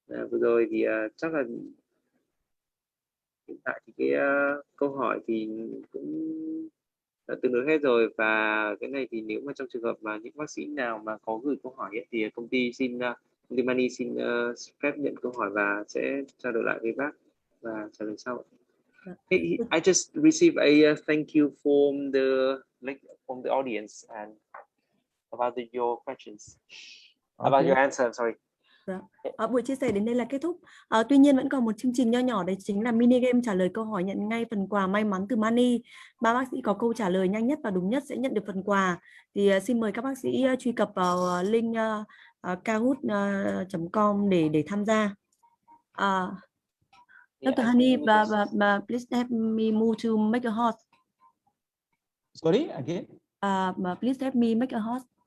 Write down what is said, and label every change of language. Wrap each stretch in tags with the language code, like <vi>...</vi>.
<vi>Vừa rồi thì chắc là hiện tại thì cái câu hỏi thì cũng đã tương đối hết rồi, và cái này thì nếu mà trong trường hợp mà những bác sĩ nào mà có gửi câu hỏi ấy, thì công ty Mani xin phép nhận câu hỏi và sẽ trao đổi lại với bác và trả lời sau.</vi> <en>Hey, I just received a thank you from the audience and about your questions, about your answer. I'm sorry.</en> <vi>Buổi chia sẻ đến đây là kết thúc. Tuy nhiên vẫn còn một chương trình nho nhỏ, đấy chính là mini game trả lời câu hỏi nhận ngay phần quà may mắn từ Mani. 3 bác sĩ có câu trả lời nhanh nhất và đúng nhất sẽ nhận được phần quà. Thì xin mời các bác sĩ truy cập vào link kahoot.com để tham gia.</vi> <en>Dr. Hani, please help me move to make a host. Sorry, again? Please help me make a host.</en>